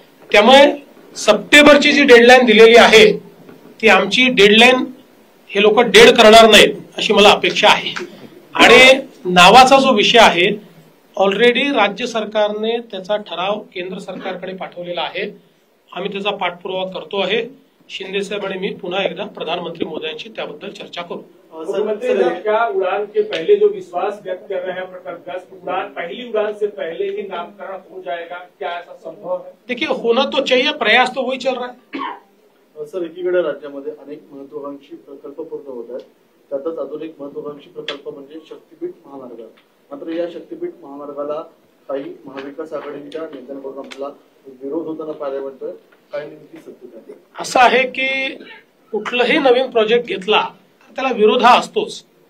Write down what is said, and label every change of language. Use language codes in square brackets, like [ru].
[mr] त्यामुळे सप्टेंबरची जी डेडलाईन दिलेली आहे ती आमची डेडलाईन हे लोक डेड करणार नाहीत अशी मला अपेक्षा आहे. आणि नावाचा जो विषय आहे ऑलरेडी राज्य सरकारने त्याचा ठराव केंद्र सरकारकडे पाठवलेला आहे. आम्ही त्याचा पाठपुरावा करतो आहे. शिंदे साहेब आणि मी पुन्हा एकदा प्रधानमंत्री मोदयांशी त्याबद्दल चर्चा करू. [hi] क्या उड़ान के पहले जो विश्वास व्यक्त कर रहे हैं प्रकल्पग्रस्त, उड़ान पहली उड़ान से पहले ही नामकरण हो जाएगा, क्या ऐसा संभव है? देखिए होना तो चाहिए, प्रयास तो वही चल रहा है. [mr] सर, एकीकडे राज्यामध्ये अनेक महत्वाकांक्षी प्रकल्प पूर्ण होत आहेत. त्यातच अजून एक महत्वाकांक्षी प्रकल्प म्हणजे शक्तीपीठ महामार्ग. मात्र या शक्तीपीठ महामार्गाला काही महाविकास आघाडीच्या नेत्यांकडून आपल्याला विरोध होताना पाहायला मिळतोय. काय नेमकी सत्य आहे? असं आहे की कुठलंही नवीन प्रोजेक्ट घेतला तर त्याला विरोध हा असतोच.